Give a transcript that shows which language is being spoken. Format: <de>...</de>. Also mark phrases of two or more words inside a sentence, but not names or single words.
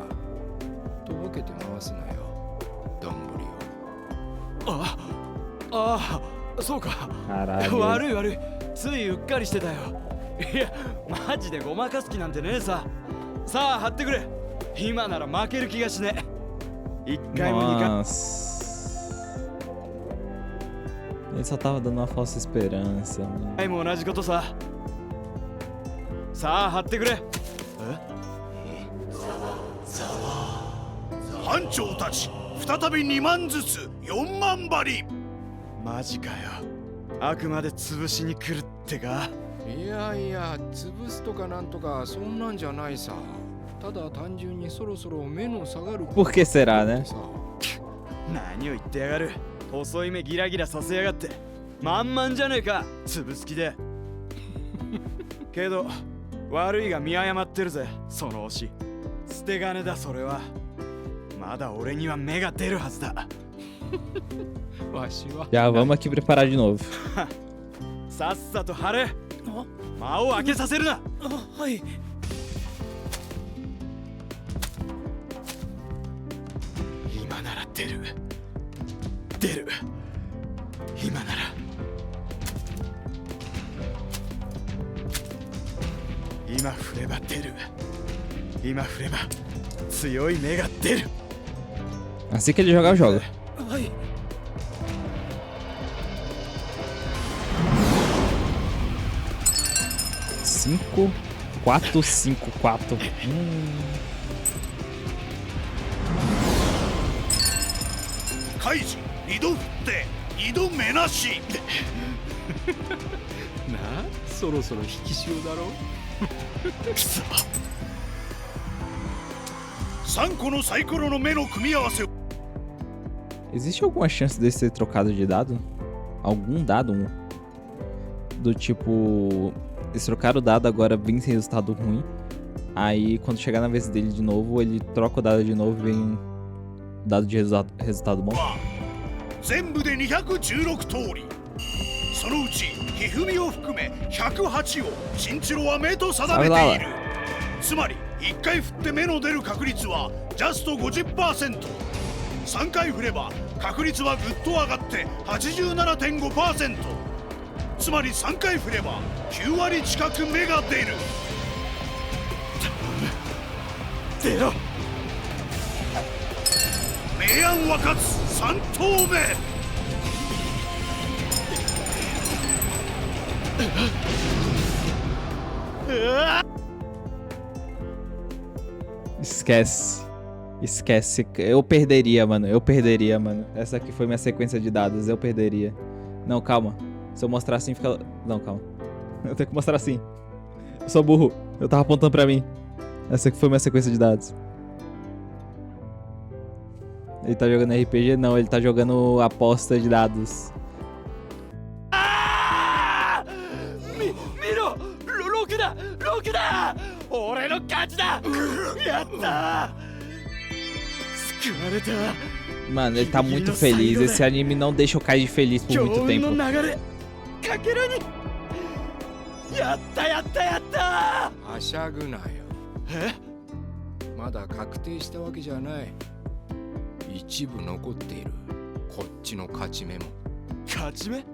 <ja>とぼけて回すなよ、どんぶりを。ああ、そうか。</ja> <pt>Caralho.</pt> <ja>悪い悪い、ついうっかりしてたよ。いや、マジでごまかす気なんてねえさ。さあ張ってくれ。今なら負ける気がしねえ。1回も2回</ja> <pt>Nossa. Ele só tava dando uma falsa esperança, mano.</pt> <ja>も同じことさ。さあ張ってくれ。班長たち再び2万ずつ4万針。マジかよ。あくまで潰しに来るってか。いやいや、潰すとかなんとかそんなんじゃないさ。ただ単純にそろそろ目の下がる。</ja> <pt>Por que será, né?</pt> <ja>何を言ってやがる。細い目ギラギラさせやがって。満々じゃねえか、潰す気で。けど悪いが見誤ってるぜ、その推し。捨て金だそれは。まだ俺には目が出るはずだ。わしは</ja> <pt>Já vamos aqui preparar de novo.</pt> <ja>さっさと張れ。間を開けさせるな。はい。今なら出る。出る。今なら。今振れば出る。今振れば強い目が出る。</ja> <pt>Assim que ele jogar, eu jogo.</pt> <ja>はい。 5, 4, 5, 4. カイジ2度振って2度目なし。な、そろそろ引き潮だろ。くそ。3個のサイコロの目の組み合わせを。</ja> <pt>Existe alguma chance desse ser trocado de dado? Algum dado? Do tipo, eles trocaram o dado, agora vem sem resultado ruim. Aí quando chegar na vez dele de novo, ele troca o dado de novo e vem dado de resultado bom.</pt> <ja>全部で216通り。そのうちひふみを含め108をチンチロは目と定めている。つまり1回振って目の出る確率はジャスト 50%。 3回振れば確率はぐっと上がって 87.5%。つまり3回振れば9割近く目が出る。出ろ。明暗は勝つ3投目。</ja> <pt>Esquece. Esquece. Eu perderia, mano. Eu perderia, mano. Essa aqui foi minha sequência de dados. Eu perderia. Não, calma. Se eu mostrar assim, fica... Não, calma. Eu tenho que mostrar assim. Eu sou burro. Eu tava apontando pra mim. Essa aqui foi minha sequência de dados. Ele tá jogando RPG? Não, ele tá jogando aposta de dados.</pt> <ja>見ろ、6だ6だ。俺の勝ちだ。やったー。救われた。</ja> <pt>Mano, ele tá muito feliz. Esse anime não deixa eu cair de feliz por muito</pt> <ja>強運</ja> <pt>tempo.</pt> <ja>の流れ。かけるに。やったやったやったはしゃぐなよ。ー。まだ確定したわけじゃない。一部残っている。こっちの勝ち目も。勝ち目？</ja>